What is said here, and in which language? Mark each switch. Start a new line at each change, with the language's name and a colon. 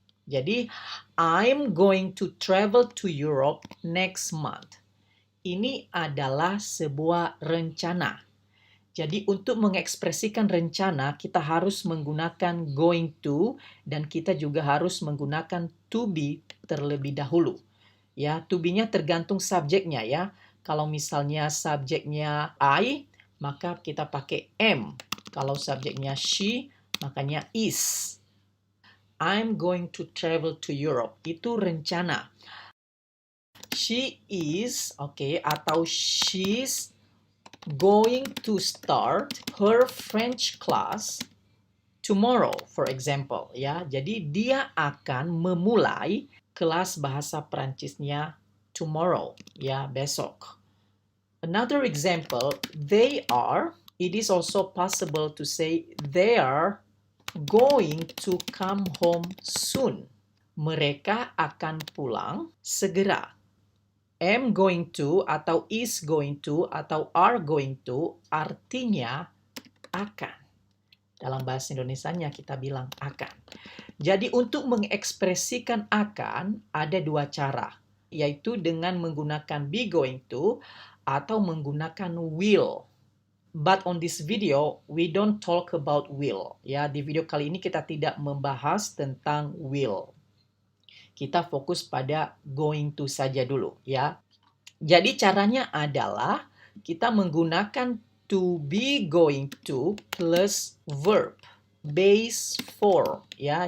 Indonesian: Jadi,
English: I'm going to travel to Europe next month.
Indonesian: Ini adalah sebuah rencana. Jadi, untuk mengekspresikan rencana, kita harus menggunakan going to, dan kita juga harus menggunakan to be terlebih dahulu. Ya, to be-nya tergantung subjeknya ya. Kalau misalnya subjeknya I, maka kita pakai am. Kalau subjeknya she, makanya is.
English: I'm going to travel to Europe.
Indonesian: Itu rencana.
English: She is, atau she's going to start her French class tomorrow, for example.
Indonesian: Ya, jadi dia akan memulai kelas bahasa Perancisnya tomorrow, ya, besok.
English: Another example, they are, it is also possible to say they are going to come home soon.
Indonesian: Mereka akan pulang segera. Am going to atau is going to atau are going to artinya akan. Dalam bahasa Indonesianya kita bilang akan. Jadi untuk mengekspresikan akan ada dua cara, yaitu dengan menggunakan be going to atau menggunakan will.
English: But on this video, we don't talk about will.
Indonesian: Ya, di video kali ini kita tidak membahas tentang will. Kita fokus pada going to saja dulu, ya. Jadi caranya adalah kita menggunakan to be going to plus verb, base form, ya.